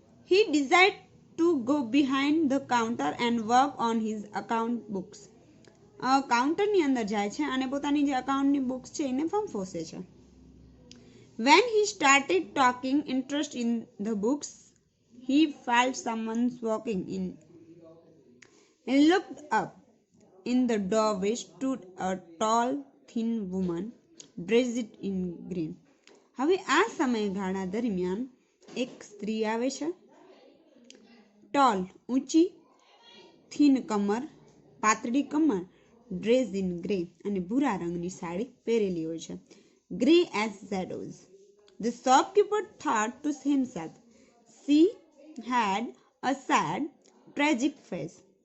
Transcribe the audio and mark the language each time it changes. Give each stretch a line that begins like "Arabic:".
English: He decide to go behind the counter and work on his account books.
Gujarati: કાઉન્ટરની અંદર જાય છે અને પોતાની જે અકાઉન્ટની બુક્સ છે એને ફંફોસે છે.
English: When he started talking interest in the books he felt someone walking in. He looked up. In the doorway stood a tall, thin woman dressed in green.
Gujarati: હવે આ સમયગાળા દરમિયાન એક સ્ત્રી આવે છે. ટોલ ઊંચી, થીન કમર પાતળી કમર,
English: dress in grey
Gujarati: અને ભૂરા રંગની સાડી પહેરેલી હોય છે.
English: Grey as shadows. The shopkeeper thought to himself, she had a sad, tragic face.